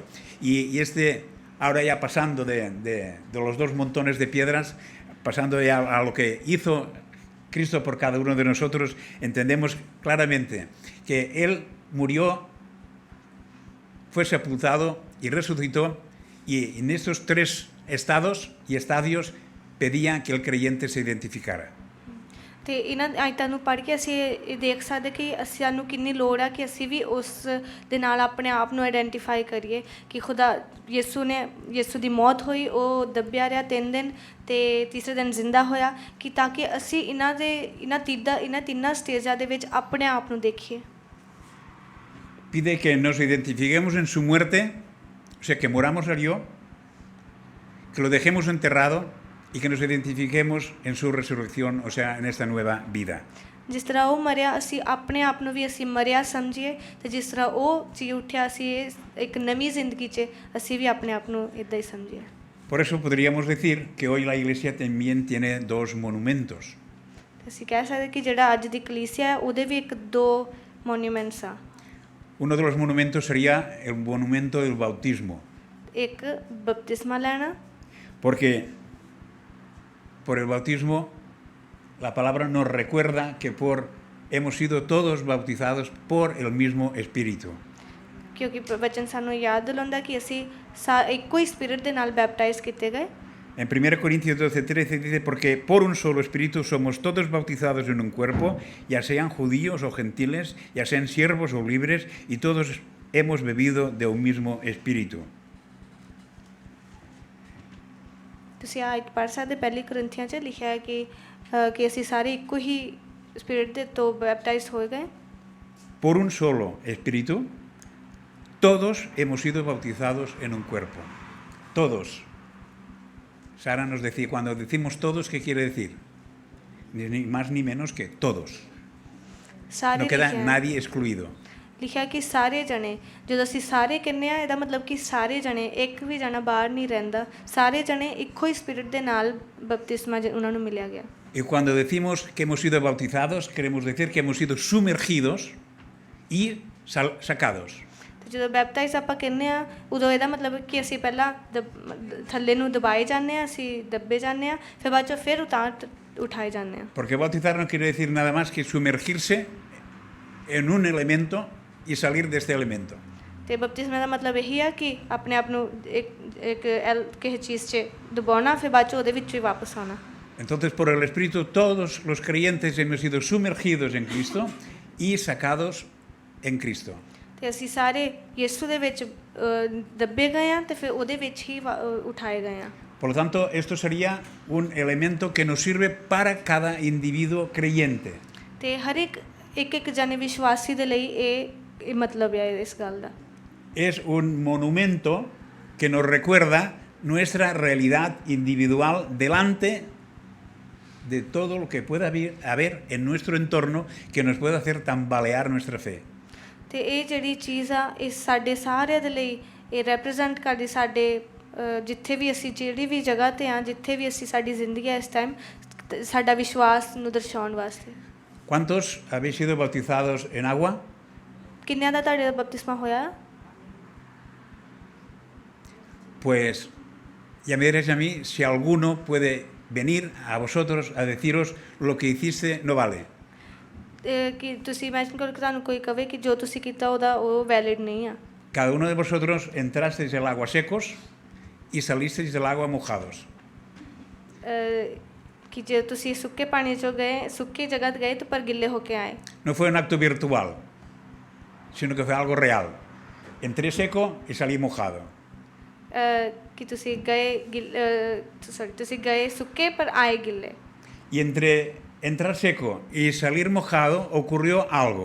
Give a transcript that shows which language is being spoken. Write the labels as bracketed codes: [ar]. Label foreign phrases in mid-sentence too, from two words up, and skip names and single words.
[es] Y ahora ya pasando de los dos montones de piedras, pasando ya a lo que hizo Cristo por cada uno de nosotros, entendemos claramente que Él murió, fue sepultado y resucitó, y en estos tres estados y estadios pedía que el creyente se identificara. [pa] ਤੇ ਇਹਨਾਂ ਆਇਤਾਂ ਨੂੰ ਪੜ੍ਹ ਕੇ ਅਸੀਂ ਇਹ ਦੇਖ ਸਕਦੇ ਕਿ ਸਾਨੂੰ ਕਿੰਨੀ ਲੋੜ ਆ ਕਿ ਅਸੀਂ ਵੀ ਉਸ ਦੇ ਨਾਲ ਆਪਣੇ ਆਪ ਨੂੰ ਆਇਡੈਂਟੀਫਾਈ ਕਰੀਏ ਕਿ ਖੁਦਾ ਯਿਸੂ ਦੀ ਮੌਤ ਹੋਈ, ਉਹ ਦੱਬਿਆ ਰਿਹਾ 3 ਦਿਨ ਤੇ ਤੀਸਰੇ ਦਿਨ ਜ਼ਿੰਦਾ ਹੋਇਆ, ਕਿ ਤਾਂ ਕਿ ਅਸੀਂ ਇਹਨਾਂ ਤਿੰਨਾਂ ਸਟੇਜਾਂ ਦੇ ਵਿੱਚ ਆਪਣੇ ਆਪ ਨੂੰ ਦੇਖੀਏ. [es] Pide que nos identifiquemos en su muerte, o sea, que moramos a Dios, que lo dejemos enterrado, y que nos identifiquemos en su resurrección, o sea, en esta nueva vida. [pa] ਜਿਸ ਤਰ੍ਹਾਂ ਉਹ ਮਰਿਆ ਅਸੀਂ ਆਪਣੇ ਆਪ ਨੂੰ ਵੀ ਅਸੀਂ ਮਰਿਆ ਸਮਝੀਏ, ਤੇ ਜਿਸ ਤਰ੍ਹਾਂ ਉਹ ਜੀ ਉੱਠਿਆ ਅਸੀਂ ਇੱਕ ਨਵੀਂ ਜ਼ਿੰਦਗੀ 'ਚ ਅਸੀਂ ਵੀ ਆਪਣੇ ਆਪ ਨੂੰ ਇੱਦਾਂ ਹੀ ਸਮਝੀਏ. [es] Por eso podríamos decir que hoy la Iglesia también tiene dos monumentos. [pa] ਅਸੀਂ ਕਹਿ ਸਕਦੇ ਕਿ ਜਿਹੜਾ ਅੱਜ ਦੀ ਕਲੀਸਿਆ ਹੈ ਉਹਦੇ ਵੀ ਦੋ ਮੋਨੂਮੈਂਟਸ ਆ. [es] Uno de los monumentos sería el monumento del bautismo. [pa] ਇੱਕ ਬਪਤਿਸਮਾ ਲੈਣਾ. [es] Porque por el bautismo la palabra nos recuerda que hemos sido todos bautizados por el mismo Espíritu. [pa] ਕਿਉਂਕਿ ਵਚਨ ਸਾਨੂੰ ਯਾਦ ਦਿਲਾਉਂਦਾ ਕਿ ਅਸੀਂ ਇੱਕੋ ਹੀ ਸਪਿਰਿਟ ਦੇ ਨਾਲ ਬੈਪਟਾਈਜ਼ ਕੀਤੇ ਗਏ. [es] En 1 Corintios 12:13 dice: porque por un solo espíritu somos todos bautizados en un cuerpo, ya sean judíos o gentiles, ya sean siervos o libres, y todos hemos bebido de un mismo espíritu. [pa] ਤੁਸੀਂ ਆ ਪੜ੍ਹ ਸਕਦੇ ਪਹਿਲੀ ਕੋਰਿੰਥੀਆਂ 'ਚ ਲਿਖਿਆ ਹੈ ਕਿ ਅਸੀਂ ਸਾਰੇ ਇੱਕੋ ਹੀ ਸਪਿਰਿਟ ਦੇ ਤੋਂ ਬੈਪਟਾਈਜ਼ ਹੋਏ ਗਏ. [es] Por un solo espíritu, todos hemos sido bautizados en un cuerpo. Todos. Sara nos decía, cuando decimos todos, ¿qué quiere decir? Ni más ni menos que todos. No queda nadie excluido. [pa] ਲਿਖਿਆ ਕਿ ਸਾਰੇ ਜਣੇ, ਜਦੋਂ ਅਸੀਂ ਸਾਰੇ ਕਹਿੰਦੇ ਆ ਇਹਦਾ ਮਤਲਬ ਕਿ ਸਾਰੇ ਜਣੇ, ਇੱਕ ਵੀ ਜਣਾ ਬਾਹਰ ਨਹੀਂ ਰਹਿੰਦਾ, ਸਾਰੇ ਜਣੇ ਇੱਕੋ ਹੀ ਸਪਿਰਿਟ ਦੇ ਨਾਲ ਬਪਤਿਸਮਾ ਉਹਨਾਂ ਨੂੰ ਮਿਲਿਆ ਗਿਆ. [es] Y cuando decimos que hemos sido bautizados, queremos decir que hemos sido sumergidos y sacados. [pa] ਤੇ ਜਦੋਂ ਬੈਪਟਾਈਜ਼ ਆਪਾਂ ਕਹਿੰਦੇ ਆ ਉਦੋਂ ਇਹਦਾ ਮਤਲਬ ਕਿ ਅਸੀਂ ਪਹਿਲਾਂ ਥੱਲੇ ਨੂੰ ਦਬਾਏ ਜਾਂਦੇ ਆ, ਅਸੀਂ ਦੱਬੇ ਜਾਂਦੇ ਆ, ਫਿਰ ਬਾਅਦ 'ਚੋਂ ਫਿਰ ਉਠਾਏ ਜਾਂਦੇ ਆ। [es] Porque bautizar no quiere decir nada más que sumergirse en un elemento y salir de este elemento. [pa] ਤੇ ਬਪਤਿਸਮਾ ਦਾ ਮਤਲਬ ਇਹੀ ਆ ਕਿ ਆਪਣੇ ਆਪ ਨੂੰ ਇੱਕ ਕਿਸੇ ਚੀਜ਼ 'ਚ ਦਬਾਉਣਾ, ਫਿਰ ਬਾਅਦ 'ਚ ਉਹਦੇ ਵਿੱਚ ਹੀ ਵਾਪਸ ਆਉਣਾ। [es] Entonces, por el Espíritu, todos los creyentes hemos sido sumergidos en Cristo y sacados en Cristo. [pa] ਤੇ ਅਸੀਂ ਸਾਰੇ ਯਿਸੂ ਦੇ ਵਿੱਚ ਦੱਬੇ ਗਏ ਆ ਤੇ ਫਿਰ ਉਹਦੇ ਵਿੱਚ ਹੀ ਉਠਾਏ ਗਏ ਆ। [es] Por lo tanto, esto sería un elemento que nos sirve para cada individuo creyente. [pa] ਤੇ ਹਰ ਇੱਕ ਜਣੇ ਵਿਸ਼ਵਾਸੀ ਦੇ ਲਈ ਇਹ ਮਤਲਬ ਹੈ ਇਸ ਗੱਲ ਦਾ। [es] Es un monumento que nos recuerda nuestra realidad individual delante de todo lo que pueda haber en nuestro entorno que nos pueda hacer tambalear nuestra fe. [pa] ਤੇ ਇਹ ਜਿਹੜੀ ਚੀਜ਼ ਆ ਇਹ ਸਾਡੇ ਸਾਰਿਆਂ ਦੇ ਲਈ ਇਹ ਰੈਪਰੈਜ਼ੈਂਟ ਕਰਦੀ ਸਾਡੇ ਜਿੱਥੇ ਵੀ ਅਸੀਂ ਜਿਹੜੀ ਵੀ ਜਗ੍ਹਾ 'ਤੇ ਆ, ਜਿੱਥੇ ਵੀ ਅਸੀਂ ਸਾਡੀ ਜ਼ਿੰਦਗੀ ਹੈ ਇਸ ਟਾਈਮ ਸਾਡਾ ਵਿਸ਼ਵਾਸ ਨੂੰ ਦਰਸਾਉਣ ਵਾਸਤੇ। [es] ¿Cuántos habéis sido bautizados en agua? [pa] ਕਿੰਨਿਆਂ ਦਾ ਤੁਹਾਡੇ ਬਪਤਿਸਮਾ ਹੋਇਆ? [es] Pues ya me diréis a mí si alguno puede venir a vosotros a deciros lo que hiciste no vale. [pa] ਕਿ ਤੁਸੀਂ ਇਮੈਜਿਨ ਕਰੋ ਕਿ ਤੁਹਾਨੂੰ ਕੋਈ ਕਵੇ ਕਿ ਜੋ ਤੁਸੀਂ ਕੀਤਾ ਉਹਦਾ ਉਹ ਵੈਲਿਡ ਨਹੀਂ ਆ। [es] Cada uno de vosotros entrasteis del agua secos y salisteis del agua mojados. [pa] ਕਿ ਜੇ ਤੁਸੀਂ ਸੁੱਕੇ ਪਾਣੀ 'ਚੋਂ ਗਏ, ਸੁੱਕੀ ਜਗ੍ਹਾ 'ਤੇ ਗਏ ਤਾਂ ਪਰ ਗਿੱਲੇ ਹੋ ਕੇ ਆਏ। [es] No fue un acto virtual, sino que fue algo real. Entré seco y salí mojado. [pa] ਕਿ ਤੁਸੀਂ ਗਏ ਸੁੱਕੇ ਪਰ ਆਏ ਗਿੱਲੇ। [es] Y entre entrar seco y salir mojado ocurrió algo.